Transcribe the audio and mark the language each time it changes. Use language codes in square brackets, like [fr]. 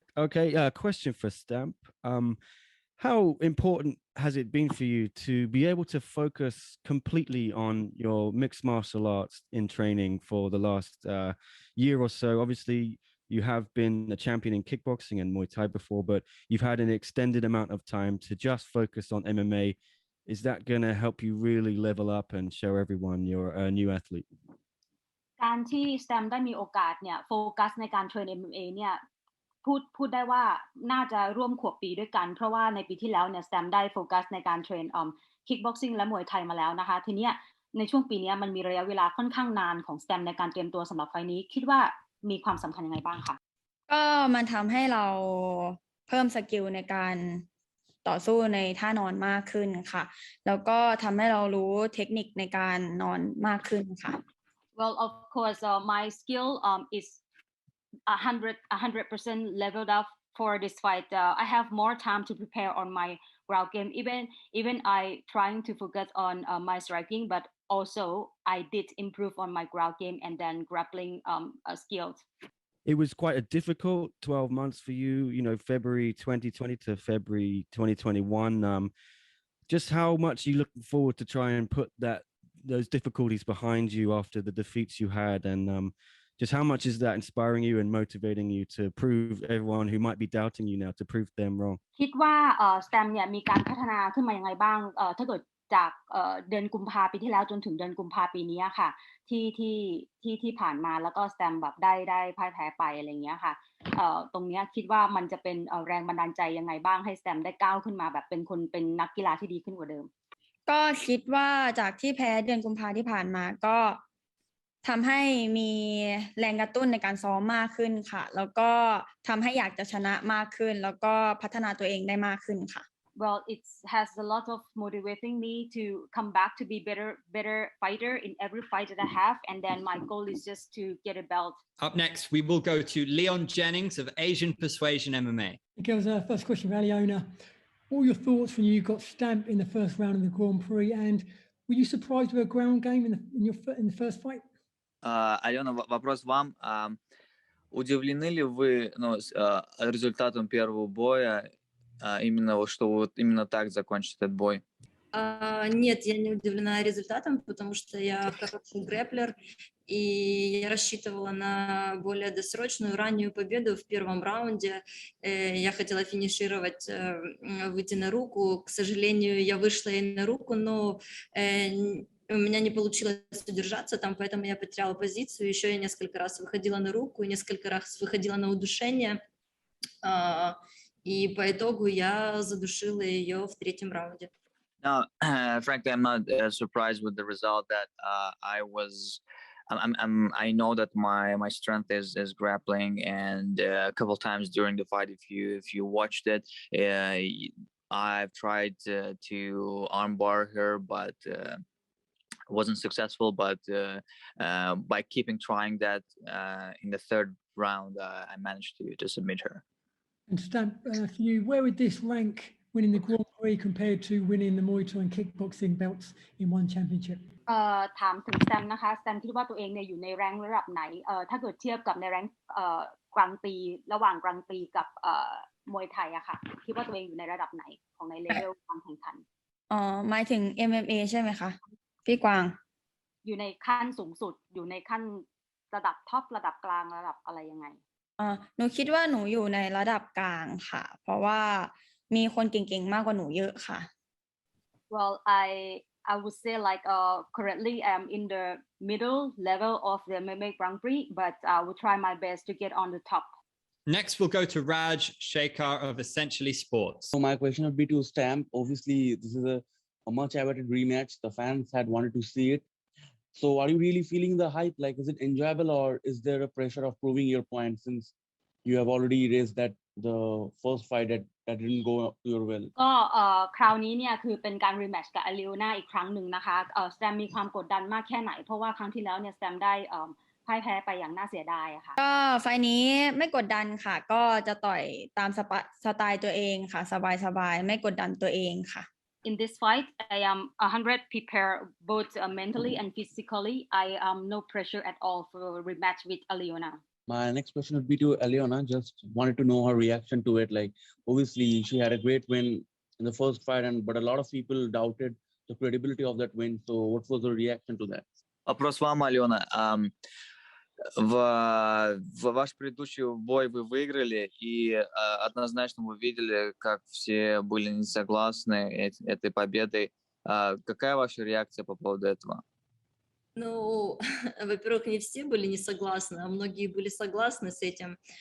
[en] Okay, question for Stamp. How important has it been for you to be able to focus completely on your mixed martial arts in training for the last year or so? Obviously, you have been a champion in kickboxing and Muay Thai before, but you've had an extended amount of time to just focus on MMA. Is that going to help you really level up and show everyone you're a new athlete? [th] การที่สแตมได้มีโอกาสเนี่ยโฟกัสในการเทรน MMA เนี่ยพูดได้ว่าน่าจะร่วมขวบปีด้วยกันเพราะว่าในปีที่แล้วเนี่ยสแตมได้โฟกัสในการเทรนคิกบ็อกซิ่งและมวยไทยมาแล้วนะคะทีนี้ในช่วงปีนี้มันมีระยะเวลาค่อนข้างนานของสแตมในการเตรียมตัวสำหรับไฟล์นี้คิดว่ามีความสำคัญยังไงบ้างคะ ก็มันทำให้เราเพิ่มสกิลในการต่อสู้ในท่านอนมากขึ้นค่ะแล้วก็ทำให้เรารู้เทคนิคในการนอนมากขึ้นค่ะ [en] Well of course my skill is 100% leveled up for this fight. I have more time to prepare on my ground game. Even I trying to focus on my striking, but also I did improve on my ground game and then grappling skills. It was quite a difficult 12 months for you, February 2020 to February 2021. Just how much are you looking forward to try and put those difficulties behind you after the defeats you had, and just how much is that inspiring you and motivating you to prove everyone who might be doubting you now to prove them wrong? คิดว่าสแตมเนี่ยมีการพัฒนาขึ้นมายังไงบ้างถ้าเกิดจากเดือนกุมภาพันธ์ปีที่แล้วจนถึงเดือนกุมภาพันธ์ปีนี้ค่ะที่ผ่านมาแล้วก็สแตมแบบได้พ่ายแพ้ไปอะไรเงี้ยค่ะตรงนี้คิดว่ามันจะเป็นแรงบันดาลใจยังไงบ้างให้สแตมได้ก้าวขึ้นมาแบบเป็นนักกีฬาที่ดีขึ้นกว่าเดิม ก็คิดว่าจากที่แพ้เดือนกุมภาพันธ์ที่ผ่านมาก็ทำให้มีแรงกระตุ้นในการซ้อมมากขึ้นค่ะแล้วก็ทำให้อยากจะชนะมากขึ้นแล้วก็พัฒนาตัวเองได้มากขึ้นค่ะ Well it has a lot of motivating me to come back to be better fighter in every fight that I have and then my goal is just to get a belt. Up next we will go to Leon Jennings of Asian Persuasion MMA. Okay, first question for Alyona. What were your thoughts when you got stamped in the first round of the Grand Prix and were you surprised with a ground game in the first fight? [ru] Алена, вопрос вам. Удивлены ли вы результатом первого боя, именно что вот именно так закончить этот бой? Нет, я не удивлена результатом, потому что я хороший грэплер, и я рассчитывала на более досрочную раннюю победу в первом раунде. Я хотела финишировать, выйти на руку. К сожалению, я вышла и на руку, но у меня не получилось удержаться там, поэтому я потеряла позицию. Еще я несколько раз выходила на руку, и несколько раз выходила на удушение. И по итогу я задушила ее в третьем раунде. [en] Now, frankly, I'm not surprised with the result. That I know that my strength is grappling, and a couple times during the fight, if you watched it, I've tried to armbar her, but wasn't successful. But by keeping trying that, in the third round, I managed to submit her. And Stamp, for you, where would this rank winning the Grand Prix compared to winning the Muay Thai and kickboxing belts in one championship? [th] ถามถึงแซมนะคะแซมคิดว่าตัวเองเนี่ยอยู่ในแรงระดับไหนถ้าเกิดเทียบกับในแรงกลางปีระหว่างกลางปีกับมวยไทยอะค่ะคิดว่าตัวเองอยู่ในระดับไหนของในเลเวลการแข่งขัน หมายถึง MMA ใช่ไหมคะพี่กวาง อยู่ในขั้นสูงสุดอยู่ในขั้นระดับท็อประดับกลางระดับอะไรยังไง หนูคิดว่าหนูอยู่ในระดับกลางค่ะเพราะว่ามีคนเก่งๆมากกว่าหนูเยอะค่ะ [en] Well, I would say like currently I'm in the middle level of the MMA Grand Prix, but I will try my best to get on the top. Next, we'll go to Raj Shekhar of Essentially Sports. So my question would be to Stamp. Obviously, this is a much awaited rematch. The fans had wanted to see it. So are you really feeling the hype? Like, is it enjoyable, or is there a pressure of proving your point since you have already raised that the first fight that didn't go to your will? [th] ก็คราวนี้เนี่ยคือเป็นการรีแมตช์กับอลิโอนาอีกครั้งหนึ่งนะคะแซมมีความกดดันมากแค่ไหนเพราะว่าครั้งที่แล้วเนี่ยแซมได้พ่ายแพ้ไปอย่างน่าเสียดายค่ะ ก็ไฟนี้ไม่กดดันค่ะก็จะต่อยตามสไตล์ตัวเองค่ะสบายๆไม่กดดันตัวเองค่ะ [en] In this fight, I am 100 prepared both mentally and physically. I am no pressure at all for rematch with Alyona. My next question would be to Alyona. Just wanted to know her reaction to it. Like, obviously, she had a great win in the first fight, but a lot of people doubted the credibility of that win. So, what was her reaction to that? [ru] Вопрос вам, Алена. Ваш предыдущий бой вы выиграли, и однозначно вы видели, как все были не согласны этой победой. Какая ваша реакция по поводу этого? Ну, во-первых, не все были не согласны, а многие были согласны с этим.